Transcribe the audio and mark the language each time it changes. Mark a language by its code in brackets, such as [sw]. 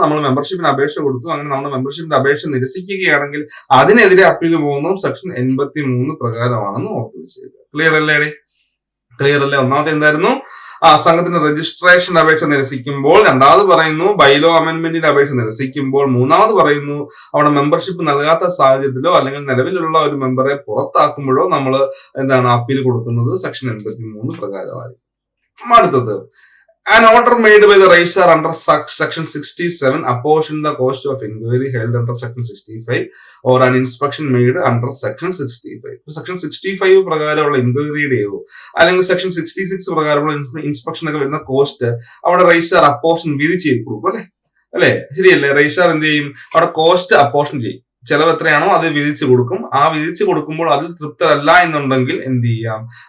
[ml] നമ്മൾ മെമ്പർഷിപ്പിന് അപേക്ഷ കൊടുത്തു, അങ്ങനെ നമ്മൾ മെമ്പർഷിപ്പിന്റെ അപേക്ഷ നിരസിക്കുകയാണെങ്കിൽ അതിനെതിരെ അപ്പീൽ പോകുന്നതും സെക്ഷൻ 83 പ്രകാരമാണെന്ന് ഓർത്തു വെച്ചേക്കുക. ക്ലിയർ അല്ലേ? ക്ലിയർ അല്ലേ? ഒന്നാമത്തെ എന്തായിരുന്നു? സംഘത്തിന്റെ രജിസ്ട്രേഷൻ അപേക്ഷ നിരസിക്കുമ്പോൾ, രണ്ടാമത് പറയുന്നു ബൈലോ അമെന്റ്മെന്റിന്റെ അപേക്ഷ നിരസിക്കുമ്പോൾ, മൂന്നാമത് പറയുന്നു അവിടെ മെമ്പർഷിപ്പ് നൽകാത്ത സാഹചര്യത്തിലോ അല്ലെങ്കിൽ നിലവിലുള്ള ഒരു മെമ്പറെ പുറത്താക്കുമ്പോഴോ നമ്മൾ എന്താണ് അപ്പീൽ കൊടുക്കുന്നത് സെക്ഷൻ 83 പ്രകാരമായിരിക്കും. അടുത്തത് [en] an order made by the registrar under section 67 apportion the cost of inquiry held under section 65 or an inspection made under section 65. [ml] Section 65 പ്രകാരമുള്ള ഇൻക്വയറിയുടെയോ അല്ലെങ്കിൽ സെക്ഷൻ 66 പ്രകാരമുള്ള ഇൻസ്പെക്ഷൻ ഒക്കെ വരുന്ന കോസ്റ്റ് അവിടെ രജിസ്ട്രാർ അപ്പോർഷൻ വിധിച്ച് കൊടുക്കും അല്ലെ? ശരിയല്ലേ? രജിസ്ട്രാർ എന്ത് ചെയ്യും? അവിടെ കോസ്റ്റ് അപ്പോർഷൻ ചെയ്യും. ചെലവ് എത്രയാണോ അത് വിധിച്ചു കൊടുക്കും. ആ വിധിച്ചു കൊടുക്കുമ്പോൾ അതിൽ തൃപ്തരല്ല എന്നുണ്ടെങ്കിൽ എന്ത് ചെയ്യാം?